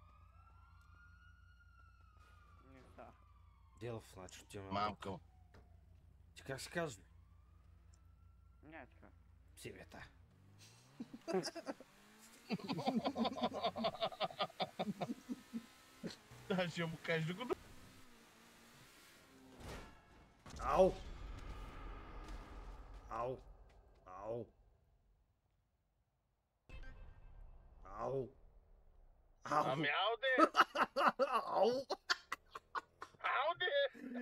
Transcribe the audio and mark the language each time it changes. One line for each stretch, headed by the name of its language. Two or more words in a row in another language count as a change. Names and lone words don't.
Bulgarian: Не, да. Делов, значи отиваме. Мамка му. Ти как се казва? Не, така. Псивета. Да, ще му кажеш да го... Ау! Ау! Ау! Ау! Ау! Ами ауде! Ау! Ауде!